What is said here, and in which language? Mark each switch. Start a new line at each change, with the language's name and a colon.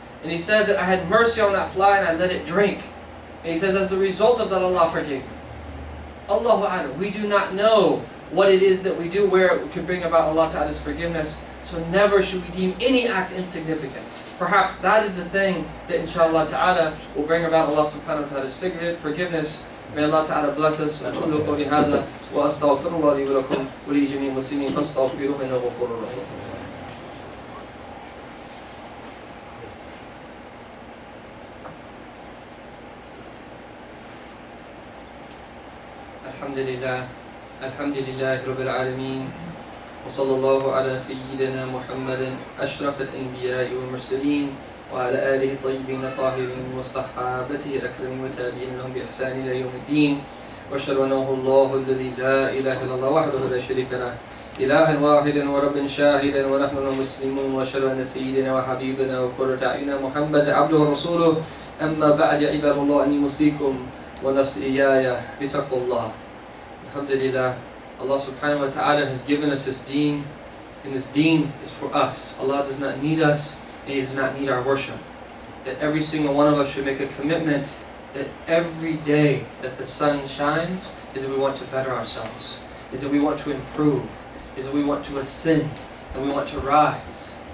English: And he said that I had mercy on that fly and I let it drink. And he says as a result of that, Allah forgave me. Allahu A'lam. We do not know what it is that we do, where it could bring about Allah Ta'ala's forgiveness. So never should we deem any act insignificant. perhaps that is the thing that inshallah ta'ala will bring about Allah subhanahu wa ta'ala's forgiveness. May Allah ta'ala bless us.
Arabic: أقول قولي هذا وأستغفر الله لي ولكم ولجميع المسلمين فاستغفروه إنه غفور رحيم. الحمد لله رب العالمين وصلى الله على سيدنا محمد أشرف الأنبياء والمرسلين وعلى آله الطيبين الطاهرين وصحابته الأكرمين والتابعين لهم بإحسان إلى يوم الدين وأشهد أنه الله الذي لا إله إلا الله وحده لا شريك له إلها واحدا وربا شاهدا ونحن المسلمون وأشهد أن سيدنا وحبيبنا وقرة أعيننا محمد عبده ورسوله أما بعد عباد الله أني أوصيكم ونفسي إياي بتقوى الله.
English: Alhamdulillah, Allah subhanahu wa ta'ala has given us this deen, and this deen is for us. Allah does not need us, and He does not need our worship. That every single one of us should make a commitment that every day that the sun shines is that we want to better ourselves, is that we want to improve, is that we want to ascend, and we want to rise.